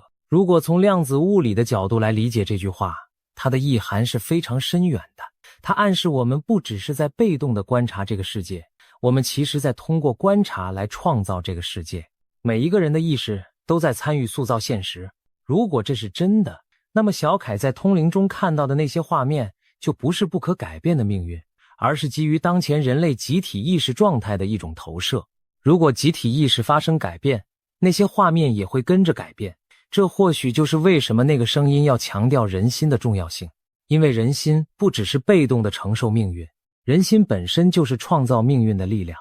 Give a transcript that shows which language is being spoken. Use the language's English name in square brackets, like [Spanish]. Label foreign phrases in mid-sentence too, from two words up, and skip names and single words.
[Chinese] 如果從量子物理的角度來理解這句話，它的意涵是非常深遠的。它暗示我們不只是在被動地觀察這個世界，我們其實在通過觀察來創造這個世界。每一個人的意識都在參與塑造現實。如果這是真的，那麼小凱在通靈中看到的那些畫面就不是不可改变的命運，而是基於當前人類集體意識狀態的一種投射。如果集體意識發生改變，那些畫面也會跟着改变。這或許就是為什麼那個聲音要強調人心的重要性，因為人心不只是被動的承受命運，人心本身就是創造命運的力量。